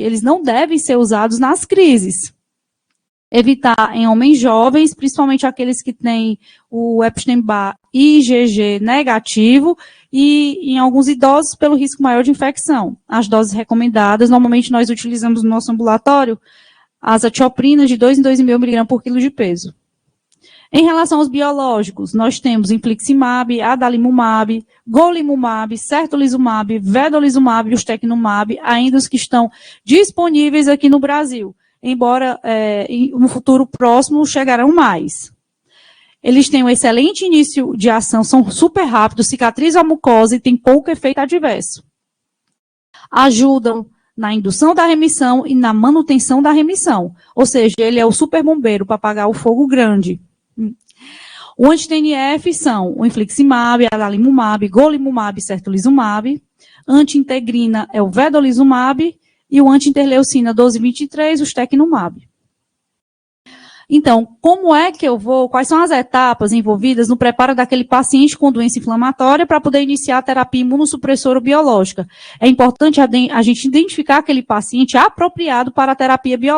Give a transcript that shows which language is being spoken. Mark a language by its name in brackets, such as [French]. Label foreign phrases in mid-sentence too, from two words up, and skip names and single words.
[Portuguese] Eles não devem ser usados nas crises. Evitar em homens jovens, principalmente aqueles que têm o Epstein-Barr IgG negativo, e em alguns idosos pelo risco maior de infecção. As doses recomendadas, normalmente nós utilizamos no nosso ambulatório as azatioprinas de 2 em 2,5 mg por quilo de peso. Em relação aos biológicos, nós temos infliximab, adalimumab, golimumab, certolizumab, vedolizumab e ustekinumab, ainda os que estão disponíveis aqui no Brasil. Embora no futuro próximo chegarão mais. Eles têm um excelente início de ação, são super rápidos, cicatrizam a mucosa e têm pouco efeito adverso. Ajudam na indução da remissão e na manutenção da remissão. Ou seja, ele é o super bombeiro para apagar o fogo grande. O anti-TNF são o infliximab, adalimumab, golimumab e certolizumab. Anti-integrina é o vedolizumab e o anti-interleucina 12-23, o ustekinumab. Então, como é que quais são as etapas envolvidas no preparo daquele paciente com doença inflamatória para poder iniciar a terapia imunossupressora biológica? É importante a gente identificar aquele paciente apropriado para a terapia biológica.